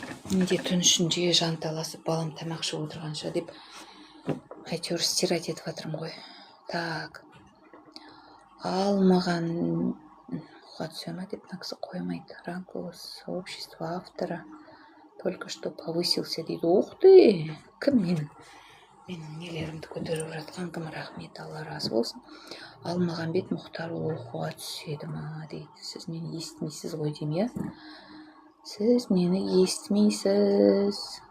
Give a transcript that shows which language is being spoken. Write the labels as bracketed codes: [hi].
[kk] Менде түн ішінде жанталасып, балам тамақ ішіп отырғанша деп әйтеуір стирать етіп жатырмын ғой. Так. Ал маған Хатсема деп наксы қоймайды. [ru] Ранг сообщества автора только что повысился [kk] дейді. [ru] Ух ты! [kk] Кім менің нелерімді көтеріп жатқан кім? Рахмет, Алла разы болсын. Алмағанбет Мұхтарұлы оқуға түседі ма дейді. Сіз мені естімейсіз ғой деймін, иә? Сіз мені естімейсіз.